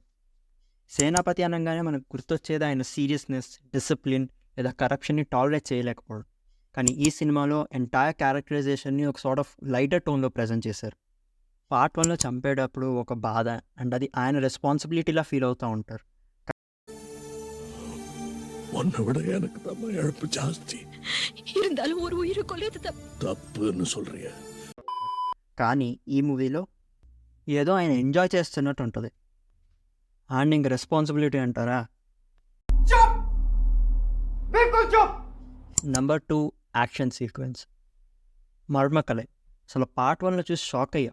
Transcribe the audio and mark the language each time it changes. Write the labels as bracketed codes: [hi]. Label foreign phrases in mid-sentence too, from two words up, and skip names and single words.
[te] సేనాపతి అనంగానే మనకు గుర్తొచ్చేది ఆయన [en] seriousness, discipline [te] లేదా [en] corruption-ni tolerate [te] చేయలేకపోవడం. కానీ ఈ సినిమాలో [en] entire characterization-ni [te] ఒక [en] sort of lighter tone-lo [te] ప్రెజెంట్ చేశారు. పార్ట్ 1లో చంపేటప్పుడు ఒక బాధ అండ్ అది ఆయన [en] responsibility-la feel [te] అవుతా ఉంటారు. [ta] உன்னை விட எனக்கு தான் இழப்பு ஜாஸ்தி. இருந்தாலும் ஒரு உயிரை கொல்றது தப்புன்னு சொல்றிய. [te] కానీ ఈ మూవీలో ఏదో ఆయన ఎంజాయ్ చేస్తున్నట్టు ఉంటుంది. అండ్ ఇంక రెస్పాన్సిబిలిటీ అంటారా? నంబర్ 2 [en] action sequence. [te] మర్మకలై. అసలు పార్ట్ 1లో చూసి షాక్ అయ్యా.